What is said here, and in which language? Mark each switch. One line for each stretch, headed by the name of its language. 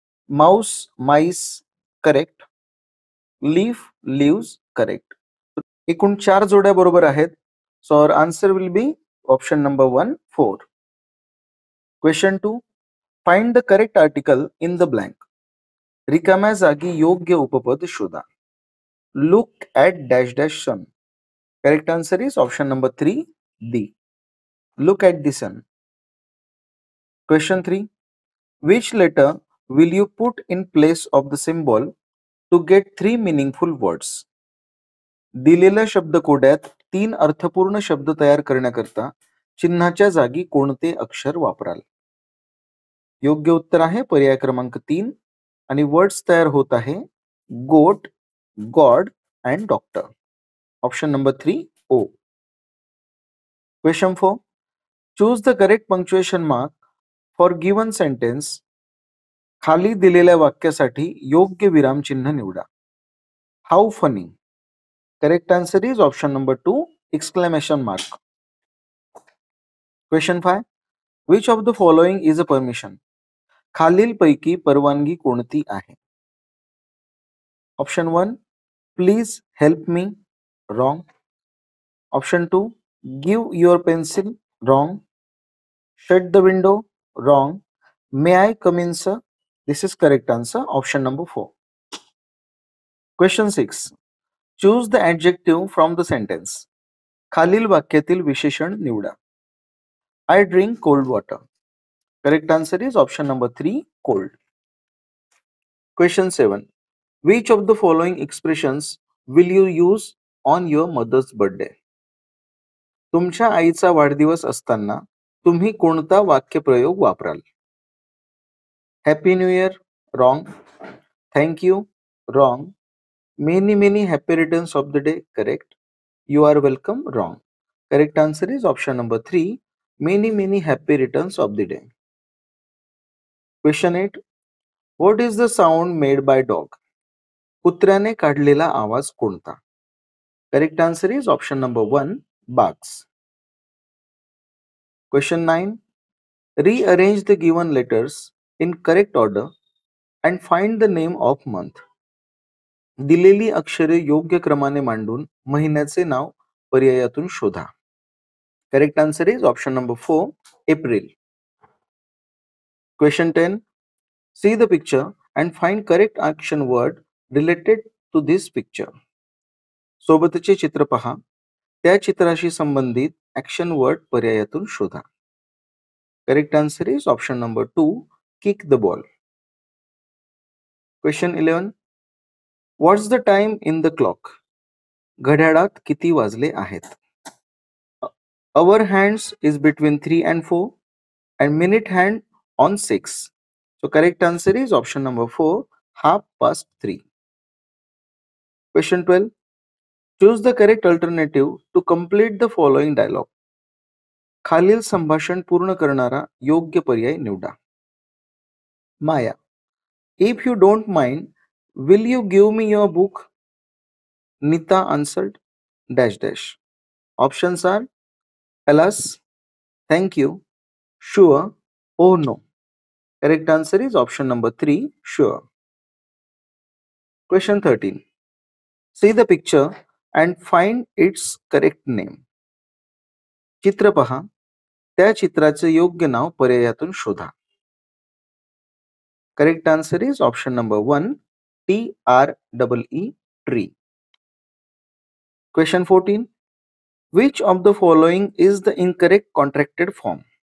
English: Mouse mice correct. Leaf leaves correct.
Marathi: एकूण 4 जोड्या बरोबर आहेत.
English: So our answer will be option number 1, 4. Question 2. Find the correct article in the blank.
Marathi: रिकाम्या जागी योग्य उपपद शोधा.
English: Look at dash dash sun. Correct answer is option number 3, D. Look at the sun. Question 3. Which letter will you put in place of the symbol to get 3 meaningful words?
Marathi: दिलेल्या शब्दकोड्यात 3 अर्थपूर्ण शब्द तयार करण्याकरता चिन्हाच्या जागी कोणते अक्षर वापराल? योग्य उत्तर आहे पर्याय क्रमांक 3 आणि वर्ड्स तयार होत आहे गोट, God and doctor.
English: Option number 3, O. Question 4. Choose the correct punctuation mark for given sentence.
Marathi: खाली दिलेल्या वाक्यासाठी योग्य विराम चिन्ह निवडा.
English: How funny. Correct answer is option number 2, exclamation mark. Question 5. Which of the following is a permission?
Marathi: खालीलपैकी परवानगी कोणती आहे?
English: Option 1. Please help me. Wrong. Option 2. Give your pencil. Wrong. Shut the window. Wrong. May I come in, sir? This is correct answer. Option number 4. Question 6. Choose the adjective from the sentence.
Marathi: खालील वाक्यातील विशेषण निवडा.
English: I drink cold water. Correct answer is option number 3, cold. Question 7. Which of the following expressions will you use on your mother's birthday?
Marathi: तुमच्या आईचा वाढदिवस असताना तुम्ही कोणता वाक्यप्रयोग वापराल?
English: Happy new year. Wrong. Thank you. Wrong. Many many happy returns of the day. Correct. You are welcome. Wrong. Correct answer is option number 3. Many many happy returns of the day. Question 8. What is the sound made by dog?
Marathi: कुत्र्याने काढलेला आवाज कोणता?
English: Correct answer is option number 1, barks. Question 9. Rearrange the given letters in correct order and find the name of month.
Marathi: दिलेली अक्षरे योग्य क्रमाने मांडून महिन्याचे नाव पर्यायातून शोधा.
English: Correct answer is option number 4, April. Question 10. See the picture and find correct action word related to this picture.
Marathi: सोबतचे चित्र पहा. त्या चित्राशी संबंधित ॲक्शन वर्ड पर्यायातून शोधा.
English: Correct answer is option number 2, kick the ball. Question 11. What's the time in the clock?
Marathi: घड्याळात किती वाजले आहेत?
English: Our hands is between 3 and 4 and minute hand on 6. So correct answer is option number 4, 3:30. Question 12. Choose the correct alternative to complete the following dialogue.
Marathi: खालील संभाषण पूर्ण करणारा योग्य पर्याय निवडा.
English: Maya. If you don't mind, will you give me your book? Nita answered dash dash. Options are alas, thank you, sure, oh no. Correct answer is option number 3, sure. Question 13. See the picture and find its correct name.
Marathi: चित्र पहा. त्या चित्राचे योग्य नाव पर्यायातून शोधा.
English: Correct answer is option number 1, TREE, tree. Question 14. Which of the following is the incorrect contracted form?